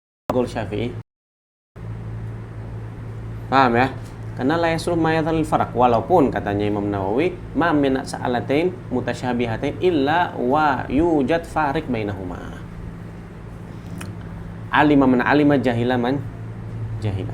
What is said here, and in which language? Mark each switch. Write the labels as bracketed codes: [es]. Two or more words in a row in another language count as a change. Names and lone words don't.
[id] Qaul Syafi'i. Paham ya? [ar] Karena لا يصلح مادخل فرق, [id] walaupun katanya [ar] Imam Nawawi ما من مسألتين متشابهتين إلا ويوجد فارق بينهما. علم من علم، جهل من جهل.